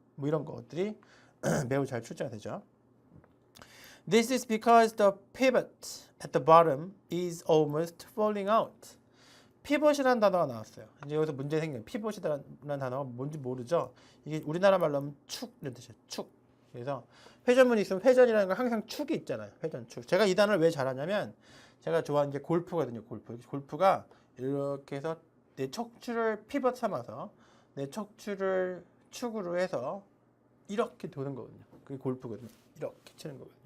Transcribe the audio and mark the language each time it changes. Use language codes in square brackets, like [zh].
[ko] 뭐 이런 것들이 매우 잘 출제가 되죠. [en] This is because the pivot at the bottom is almost falling out. [ko] 피벗이라는 단어가 나왔어요. 이제 여기서 문제 생겨요. 피벗이라는 단어가 뭔지 모르죠. 이게 우리나라 말로 하면 축 이런 뜻이에요. 축. 그래서 회전문이 있으면 회전이라는 건 항상 축이 있잖아요. 회전축. 제가 이 단어를 왜 잘하냐면 제가 좋아하는 게 골프거든요. 골프가 이렇게 해서 내 척추를 피벗 삼아서 내 척추를 축으로 해서 이렇게 도는 거거든요. 그게 골프거든요. 이렇게 치는 거거든요.